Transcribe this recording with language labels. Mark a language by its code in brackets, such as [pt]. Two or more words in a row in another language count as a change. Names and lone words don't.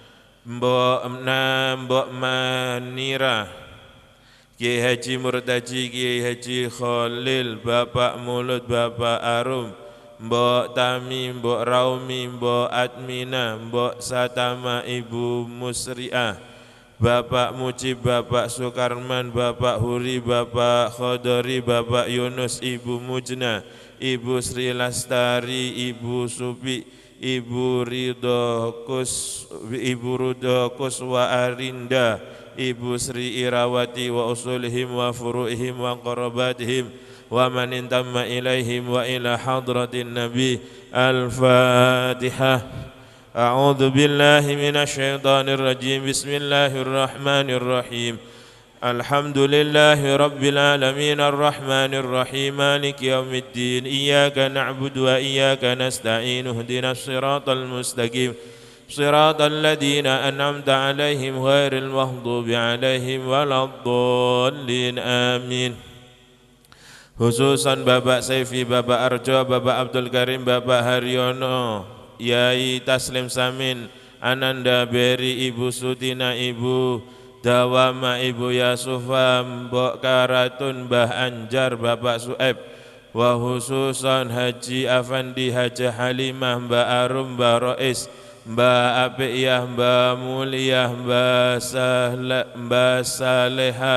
[id] Mbok Manira, Kiai Haji Murtaji, Kiai Haji Khalil, Bapak Mulut, Bapak Arum, Mbok Tami, Mbok Raumi, Mbok Admina, Mbok Satama, Ibu Musri'ah, Bapak Mujib, Bapak Sukarman, Bapak Huri, Bapak Khodori, Bapak Yunus, Ibu Mujna, Ibu Sri Lastari, Ibu Supi, Ibu Ridho [ar] Kuswa Arinda, Ibu Sri Irawati وأصولهم وفروعهم وقراباتهم ومن انتمى إليهم وإلى حضرة النبي. Al-Fatihah. أعوذ بالله من الشيطان الرجيم. بسم الله الرحمن الرحيم. الحمد لله رب العالمين الرحمن الرحيم مالك يوم الدين. إياك نعبد وإياك نستعين. اهدنا الصراط المستقيم. صراط الذين أنعمت عليهم غير المغضوب عليهم ولا الضالين. Amin. [id] Khususan Bapak Saifi, Bapak Arjo, Bapak Abdul Karim, Bapak Haryono, Yai Taslim Samin, Ananda Beri, Ibu Sutina, Ibu Dawama, Ibu Yasufa, Mbok Karatun, Mbah Anjar, Bapak Sueb, [ar] وخصوصا [id] Haji Afandi, Haji Halimah, Mbak Arum, Mbak Rois, Mbak Apiyah, Mbak Muliah, Mbak Saleha,